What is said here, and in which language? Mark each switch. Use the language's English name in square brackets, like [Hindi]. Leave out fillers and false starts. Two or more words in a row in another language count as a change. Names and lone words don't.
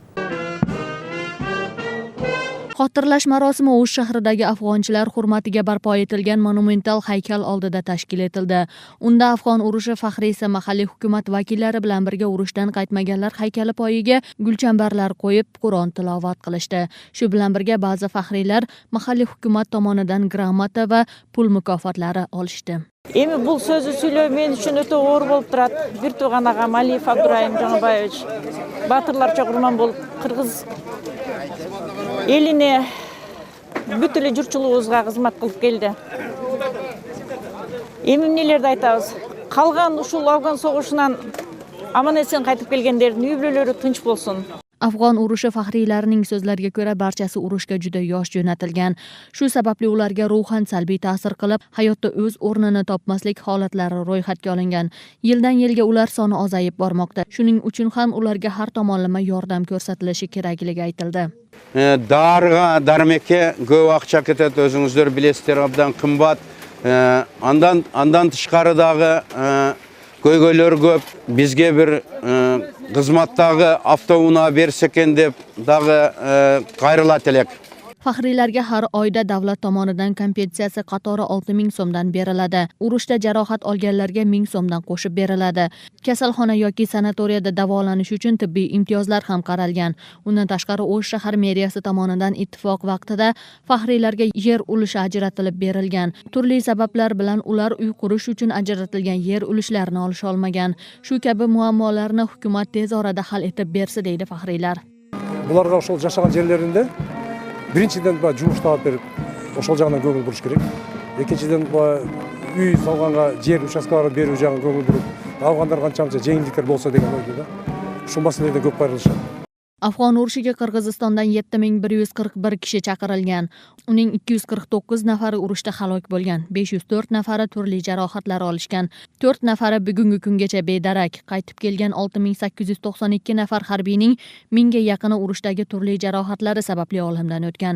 [Uzbek] Xotirlash marosimi O'sh shahridagi afg'onchilar hurmatiga barpo etilgan monumental haykal oldida tashkil etildi. Unda Afg'on urushi faxriysi, mahalliy hukumat vakillari bilan birga urushdan qaytmaganlar haykali poyiga gulchambarlar qo'yib, Qur'on tilovat qilishdi. Shu bilan birga ba'zi faxriylar mahalliy hukumat tomonidan gramota va pul mukofotlari olishdi. [Kyrgyz] Эми бул сөзү сүйлөө мен үчүн өтө оор болуп турат. Бир тууган агам Алиев Абдурайым Жаңабаевич батырларча курман болуп кыргыз элине бүт эле журтчулугубузга кызмат кылып келди. Эми эмнелерди айтабыз? Калган ушул Афган согушунан аман эсен кайтып келгендердин үй бүлөлөрү тынч болсун. [Uzbek] Afg'on urushi faxriylarining so'zlariga ko'ra barchasi urushga juda yosh jo'natilgan. Shu sababli ularga ruhan salbiy ta'sir qilib, hayotda o'z o'rnini topmaslik holatlari ro'yxatga olingan. Yildan yilga ular soni ozayib bormoqda. Shuning uchun ham ularga har tomonlama yordam ko'rsatilishi kerakligi aytildi. [Kyrgyz] Darıga, darmekке көп акча кетет, өзүңүздөр билесиздер, абдан кымбат. Андан тышкары дагы көйгөйлөр көп. Бизге бир кызматтагы автоунаа берсе экен деп дагы кайрылат элек. [Uzbek] Faxriylarga har oyda davlat tomonidan kompensatsiya qatori 6 ming so'mdan beriladi. Urushda jarohat olganlarga 1000 so'mdan qo'shib beriladi. Kasalxona yoki sanatoriyada davolanish uchun tibbiy imtiyozlar ham qaralgan. Undan tashqari O'sh shahar meriyasi tomonidan ittifoq vaqtida faxriylarga yer ulushi ajratilib berilgan. Turli sabablar bilan ular uy qurish uchun ajratilgan yer ulushlarini olisha olmagan. Shu kabi muammolarni hukumat tez orada hal etib bersa deydi faxriylar. [Kyrgyz] Bularga ошол жашаган жерлеринде биринчиден жумуш таап берип, ошол жагынан көңүл буруш керек. Экинчиден үй салганга жер участкаларын берүү жагынан көңүл буруп, алгандар канчанча жеңилдиктер болсо деген ойдо да. Ушул маселеде көп кайрылышат. [Uzbek] Afg'on urushiga Qirg'izistondan 7141 kishi chaqirilgan. Uning 249 nafari urushda halok bo'lgan, 504 nafari turli jarohatlar olishgan. 4 nafari bugungi kungacha bedarak. Qaytib kelgan 6892 nafar harbiyning 1000 ga yaqini urushdagi turli jarohatlari sababli olamdan o'tgan.